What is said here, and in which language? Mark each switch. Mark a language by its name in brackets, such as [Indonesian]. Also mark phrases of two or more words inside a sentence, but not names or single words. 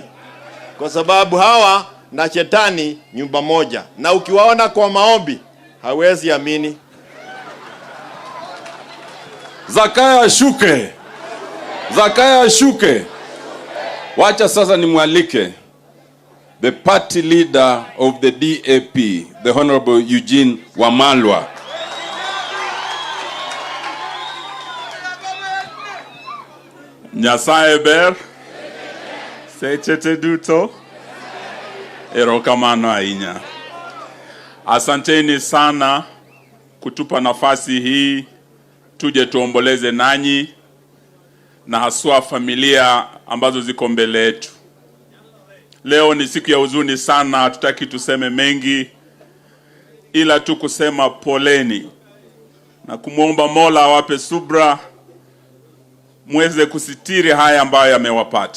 [Swahili] Kwa sababu hawa na shetani nyumba moja, na ukiwaona kwa maombi hawezi amini. Siakayo ashuke. Siakayo ashuke. Wacha sasa nimwalike [English] the party leader of the DAP, the Honorable Eugene Wamalwa. [Luo (Kenya and Tanzania)] Nyasaye ber, sechete duto, erokamano ahinya. [Swahili] Asanteni sana kutupa nafasi hii, tuje tuomboleze nanyi, na haswa familia ambazo ziko mbele yetu. Leo ni siku ya huzuni sana, hatutaki tuseme mengi, ila tu kusema poleni, na kumuomba Mola awape subra, muweze kusitiri haya ambayo yamewapata.